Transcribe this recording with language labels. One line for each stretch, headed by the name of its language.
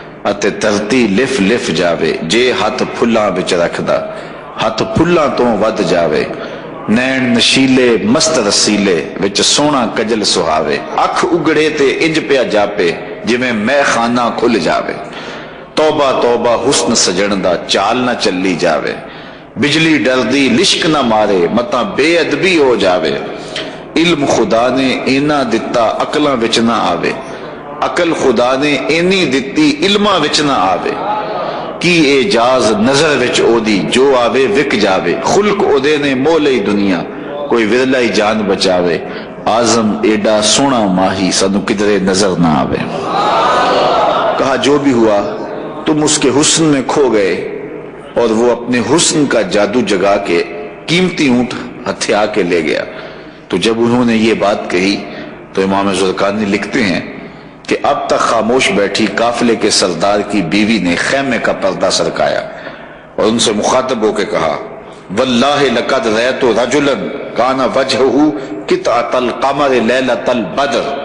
Punjabi: اتے دھرتی لف لف جاوے جے ہاتھ پھلاں وچ رکھدا ہاتھ پھلاں تو ود جاوے. نین نشیلے مست رسیلے وچ سونا کجل سہاوے. اکھ اگڑے تے انج پیا جاپے جویں مے خانہ کھل جاوے. توبہ توبہ حسن سجن دا چال نہ چلی جاوے. بجلی ڈردی لشک نہ مارے متا بے ادبی ہو جاوے. علم خدا نے اینا دتا عقلاں وچ نہ آوے. عقل خدا نے اینی دتی علماں وچ نہ آوے. کی اعجاز نظر وچ او دی جو آوے وک جاوے. خلق او دے نے مولئی دنیا کوئی ورلائی جان بچاوے. آزم ایڈا سونا ماہی سانو کدرے نظر نہ آوے.
Urdu: کہا جو بھی ہوا تم اس کے حسن میں کھو گئے اور وہ اپنے حسن کا جادو جگا کے قیمتی اونٹ ہتھیا کے لے گیا. تو جب انہوں نے یہ بات کہی تو امام زرقانی لکھتے ہیں کہ اب تک خاموش بیٹھی قافلے کے سردار کی بیوی نے خیمے کا پردہ سرکایا اور ان سے مخاطب ہو کے کہا
Arabic: واللہ لقد رأیت رجلا کان وجہہ قطعۃ القمر لیلۃ البدر.